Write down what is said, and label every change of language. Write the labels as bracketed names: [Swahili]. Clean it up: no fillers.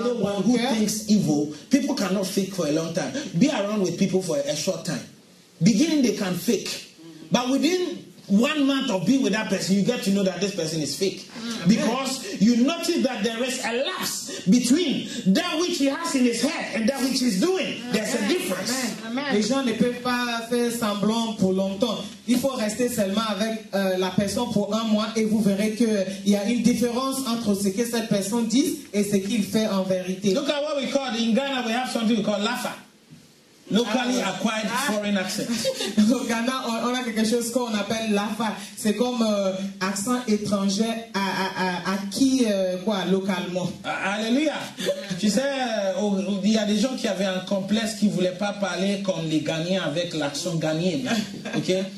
[English] Anyone [French] bon [English] who [French] cœur. [English] thinks evil, people cannot fake for a long time. Be around with people for a short time. Beginning, they can fake. But within 1 month of being with that person, you get to know that this person is fake. Because you notice that there is a lapse between that which he has in his head and that which he's doing. There's a difference. [French] Les gens ne peuvent pas faire semblant pour longtemps. Il faut rester seulement avec la personne pour 1 mois et vous verrez qu'il y a une différence entre ce que cette personne dit et ce qu'il fait en vérité. [English] Look at what we call, in Ghana, we have something we call Lafa. Locally acquired foreign accent. [French] Au Ghana, on a quelque chose qu'on appelle l'AFA. C'est comme accent étranger acquis localement. Alléluia. Tu sais, il y a des gens qui avaient un complexe qui ne voulaient pas parler comme les Ghanéens avec l'accent ghanéen. Ok?